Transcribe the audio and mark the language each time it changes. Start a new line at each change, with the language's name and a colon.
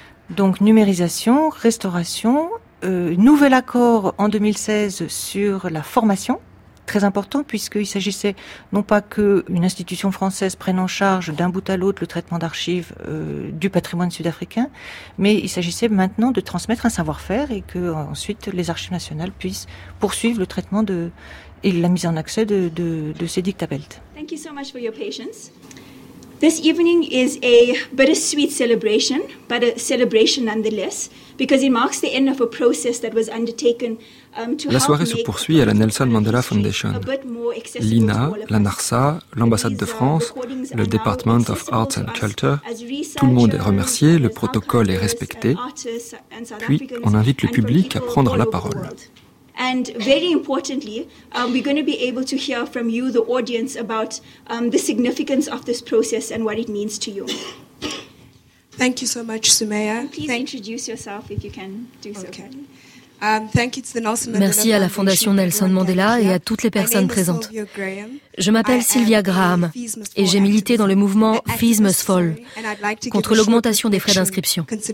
French: Donc numérisation, restauration, nouvel accord en 2016 sur la formation, très important puisqu'il s'agissait non pas qu'une institution française prenne en charge d'un bout à l'autre le traitement d'archives du patrimoine sud-africain, mais il s'agissait maintenant de transmettre un savoir-faire et que ensuite les archives nationales puissent poursuivre le traitement de et la mise en accès de ces dictabelts.
English: Thank you so much for your patience. This evening is a bittersweet celebration, but a celebration nonetheless, because it marks the end of a process that was undertaken.
French: La soirée se poursuit à la Nelson Mandela Foundation. L'INA, la NARSA, l'ambassade de France, le Department of Arts and Culture, tout le monde est remercié, le protocole est respecté. Puis, on invite le public à prendre la parole.
English: And very importantly, we're going to be able to hear from you, the audience, about the significance of this process and what it means to you. Thank you so much, Soumaya. Please introduce yourself if you can do so. Okay.
French: Merci à la Fondation Nelson Mandela et à toutes les personnes présentes. Je m'appelle Sylvia Graham et j'ai milité dans le mouvement Fees Must Fall contre l'augmentation des frais d'inscription.